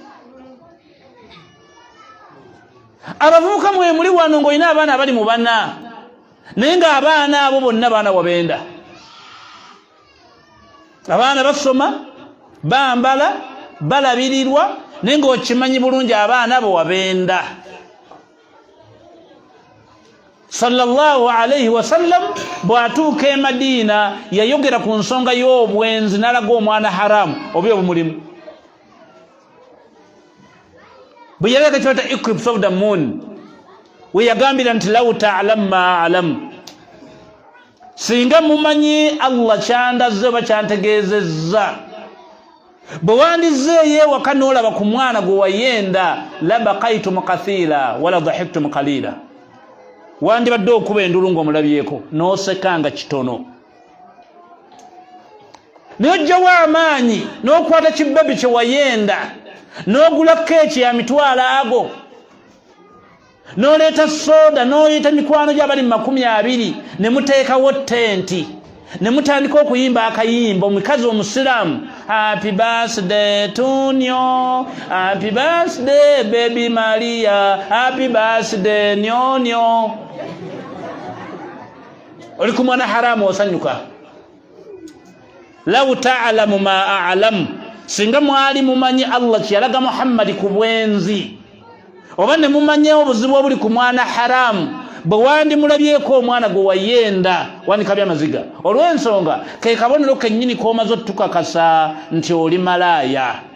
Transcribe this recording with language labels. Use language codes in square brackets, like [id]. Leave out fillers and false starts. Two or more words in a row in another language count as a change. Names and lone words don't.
[lg] Abavubuka mwe muli wano ng'olina abaana abali mu bana, naye ng'abaana abo bonna baana wabenda. Abaana basoma, bambala, balabirirwa, naye ng'okimanyi bulungi abaana abo wabenda. [ar] صلى الله عليه وسلم [lg] bw'atuuka e Madina yayogera ku nsonga y'obwenzi n'alaga omwana haramu oba obumulimu. Bwe yalaga kyota [en] eclipse of the moon, [lg] we yagambira nti [ar] لو تعلم ما أعلم, [lg] singa mumanyi Allah kyandaze oba kyantegeezezza, bwe wandizeeyo ewaka n'olaba ku mwana gwe wayenda, [ar] لبكيتم كثيرا ولضحكتم قليلا, [lg] wandibadde okuba endulu ng'omulabyeko n'osekanga kitono. N'ojjawo amaanyi n'okwata kibbabi kye wayenda n'ogula keeki ya mitwalo ago, n'oleeta soda n'oleeta mikwano gy'abali 20 ne muteekawo tenti ne mutandika okuyimba akayimba, omukazi omusiraamu, [en] happy birthday to you, happy birthday baby Maria, happy birthday nyonyo. [lg] Oli ku mwana haramu osanyuka. [ar] لو تعلمون ما أعلم, [lg] singa mwali mumanyi Allah kyalaga Muhammad ku bwenzi, oba ne mumanyi obuzibu obuli ku mwana haramu, bwe wandi mulabyeko omwana gwe wayenda wanika byamaziga. Olw'ensonga ke kabonero kennyini k'omaze otukakasa nti oli malaaya.